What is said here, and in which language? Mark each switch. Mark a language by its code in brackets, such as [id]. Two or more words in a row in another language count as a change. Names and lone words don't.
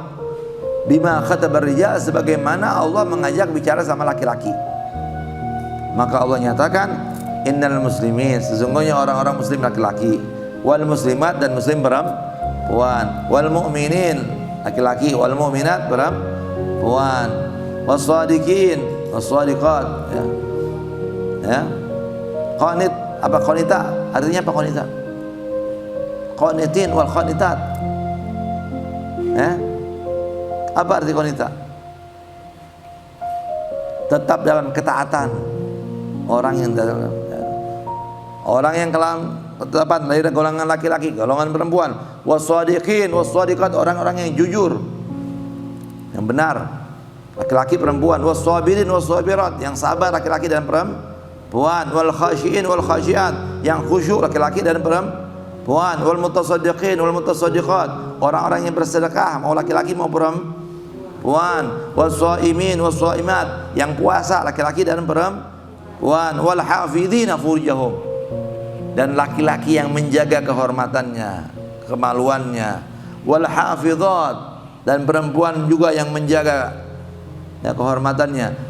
[ar] بما خاطب الرجال, [id] sebagaimana Allah mengajak bicara sama laki-laki. Maka Allah nyatakan, [ar] إن المسلمين, [id] sesungguhnya orang-orang muslim laki-laki, [ar] والمسلمات, [id] dan muslim perempuan, [ar] والمؤمنين [id] laki-laki, [ar] والمؤمنات [id] perempuan, [ar] والصادقين والصادقات, [id] ya. Qanit, apa qanita? Artinya apa qanita? [ar] القانتين والقانتات. [id] Apa arti qanita? Tetap dalam ketaatan. Orang yang ketetapan lahir golongan laki-laki, golongan perempuan. [ar] والصادقين والصادقات, [id] orang-orang yang jujur, yang benar, laki-laki perempuan. [ar] والصابرين والصابرات, [id] yang sabar laki-laki dan perempuan. [ar] والخاشعين والخاشعات, [id] yang khusyuk laki-laki dan perempuan. [ar] والمتصدقين والمتصدقات, [id] orang-orang yang bersedekah, mau laki-laki mau perempuan. [ar] والصائمين والصائمات, [id] yang puasa laki-laki dan perempuan. [ar] والحافظين فروجهم, [id] dan laki-laki yang menjaga kehormatannya, kemaluannya. [ar] والحافظات, [id] dan perempuan juga yang menjaga kehormatannya.